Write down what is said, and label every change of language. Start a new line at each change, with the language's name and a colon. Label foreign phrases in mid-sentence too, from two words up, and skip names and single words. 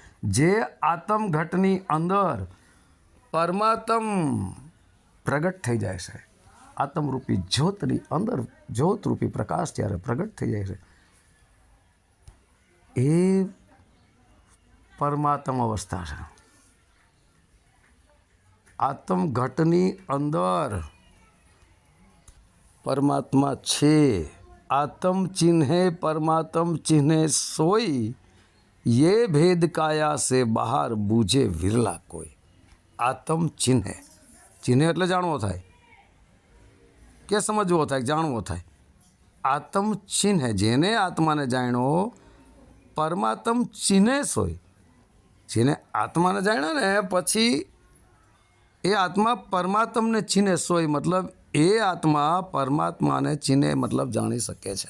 Gujarati: જે આત્મઘટની અંદર પરમાત્મ પ્રગટ થઈ જાય છે, આત્મરૂપી જ્યોતની અંદર જ્યોતરૂપી પ્રકાશ જ્યારે પ્રગટ થઈ જાય છે, એ પરમાત્મ અવસ્થા છે. આત્મઘટની અંદર પરમાત્મા છે.
Hindi: आत्म चिन्हे परमात्म चिन्हे सोई, ये भेद काया से बहार बूझे विरला कोई. आत्म चिन्हे, चिन्हे
Gujarati: એટલે જાણવો થાય કે સમજવો થાય, જાણવો થાય.
Hindi: आत्म चिह्ने,
Gujarati: જેને આત્માને જાણ્યો,
Hindi: परमात्म चिह्ने सोय.
Gujarati: જેને આત્માને જાણ્યો ને પછી એ આત્મા પરમાત્મને ચિહ્ને સોય, મતલબ એ આત્મા પરમાત્માને ચિહ્ને મતલબ જાણી શકે છે.